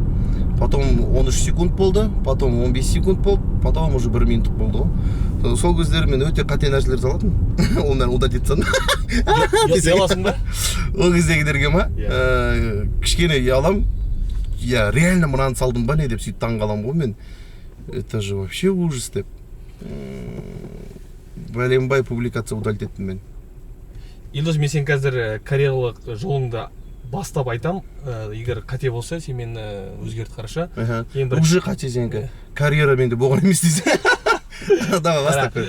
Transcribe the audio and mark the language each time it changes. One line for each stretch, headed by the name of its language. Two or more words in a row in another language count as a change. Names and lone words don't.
Kazakh: Потом 13 секунд болды, потом 15 секунд болды,
Russian: потом уже
Kazakh: 1 минут болды ғой. Сол кездері мен өте қате нәрселер салатын. Ол нәрін удалить етсін. Ұяласың ба? Ол кездегілерге ма? Кішкене ұялам.
Russian: Я реально
Kazakh: мынаны салдым ба не деп сөйтіп таңғалам ғой мен.
Russian: Это же вообще ужас деп.
Kazakh: Бәленбай публикация удалить еттім мен. Елдос, мен сен қазір карьералық жолыңды бастап айтам, егер қате болса, сен мені өзгерт қараша. Уже қате сенкі. Карьера менде болған емес дейсің. Давай, бастап көр.